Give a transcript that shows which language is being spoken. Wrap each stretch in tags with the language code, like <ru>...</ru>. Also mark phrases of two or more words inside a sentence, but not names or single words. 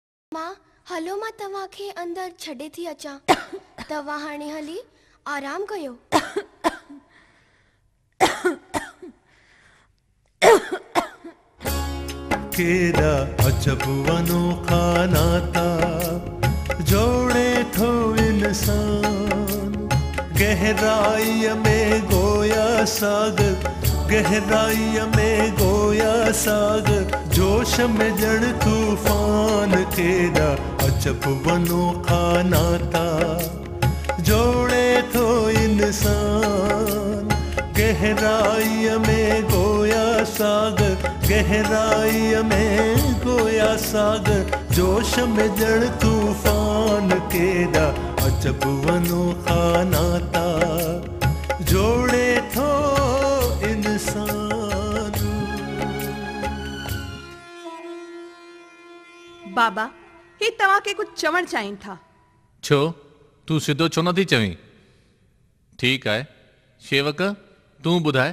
<sd>मां हलो मां तव्हांखे अंदर छॾे थी अचां तव्हां हाणे हली आराम कयो। केड़ा अजब अनोखा नाता जोड़े थो इंसान, गहराई में गोया सागर, गहराई में गोया सागर, जोश में जड़ तूफान। केड़ा अजब अनोखा नाता जोड़े थो इंसान, गहराई में गोया सागर, गहराई में गोया सागर, जोश में जड़ तूफान। केड़ा अजब अनोखा नाता जोड़े थो इंसान। बाबा ही तव्हांखे कुछ चवण चाहिनि था। छो तू सिधो छो नथी चवीं? ठीक आहे शेवक तू ॿुधाए।</sd>